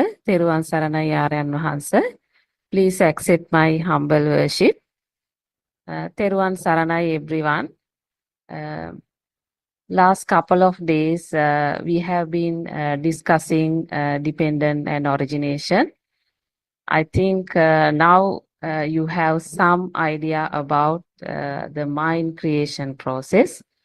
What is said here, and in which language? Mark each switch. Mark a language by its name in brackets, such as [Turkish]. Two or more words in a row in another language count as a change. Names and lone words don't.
[Sinhala] තෙරුවන් සරණයි ආර්යයන් වහන්සේ. [English] Please accept my humble worship. [Sinhala] තෙරුවන් සරණයි everyone. [English] Last couple of days we have been discussing dependent and origination. I think now you have some idea about the mind creation process.